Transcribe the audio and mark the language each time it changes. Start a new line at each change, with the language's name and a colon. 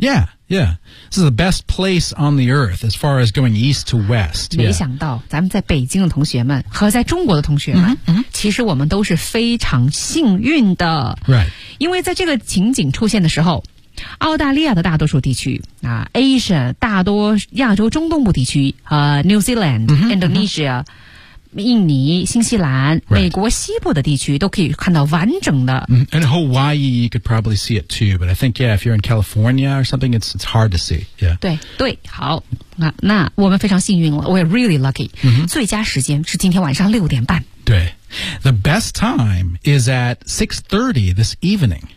English: Yeah, yeah This is the best place on the earth As far as going east to west
Chinese: 没想到、咱们在北京的同学们和在中国的同学们、其实我们都是非常幸运的
English: Right
Chinese: 因为在这个情景出现的时候澳大利亚的大多数地区啊 ,Asia, 大多亚洲中东部地区和、New Zealand, Indonesia, 印尼新西兰、
English: right.
Chinese: 美国西部的地区都可以看到完整的。
English: And Hawaii, you could probably see it too, but I think, yeah, if you're in California or something, it's hard to see, yeah.
Chinese: 对对好那我们非常幸运了 ,
English: we're really lucky.、
Chinese: 最佳时间是今天晚上六点半。
English: 对。The best time is at 6:30 this evening.